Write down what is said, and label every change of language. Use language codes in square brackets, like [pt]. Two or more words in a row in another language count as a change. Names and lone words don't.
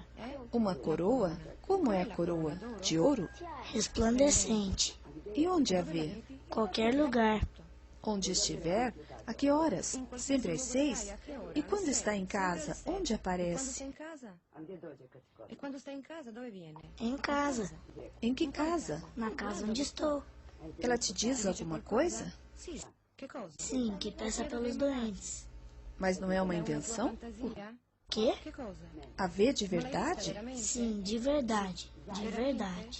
[pt] Uma coroa? Como é a coroa? De ouro? resplandecente. E onde a vê? Qualquer lugar, Onde estiver? A que horas? Sempre às 6? E quando está em casa, onde aparece? E quando está em casa, [it] dove viene? [pt] em casa, Em que casa? na casa onde estou. Ela te diz alguma coisa? [it] Sì, che cosa? [pt] Sim, que peça pelos doentes. Mas não é uma invenção? Fantasia? Quê? [it] Che cosa? [pt] A vê de verdade? Sim, de verdade, de verdade.